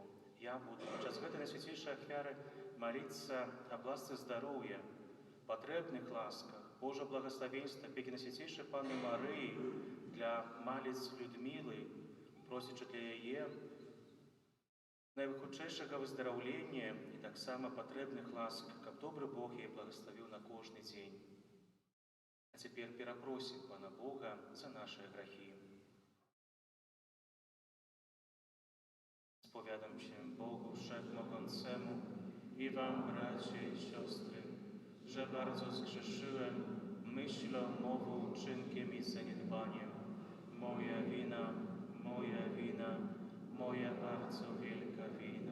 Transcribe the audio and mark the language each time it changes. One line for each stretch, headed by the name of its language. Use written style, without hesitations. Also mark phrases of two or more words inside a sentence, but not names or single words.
Belarusian: Я буду падчас гэтай найсвяцейшай ахвяры маліцца аб ласцы здароўя, патрэбных ласках, Божа благаславенства, апекі найсвяцейшай Панны Марыі, для маліц Людмілы, просячы для яе найхутчэйшага выздараўлення і таксама патрэбных ласк, каб добры Бог яе благаславіў на кожны дзень. А цяпер перапросім Пана Бога за нашыя грахі.
Polish: Spowiadam się Bogu Wszechmogącemu i wam, bracia i siostry, że bardzo zgrzeszyłem myślą, mową, czynkiem i zaniedbaniem. Moja wina, moja bardzo wielka wina.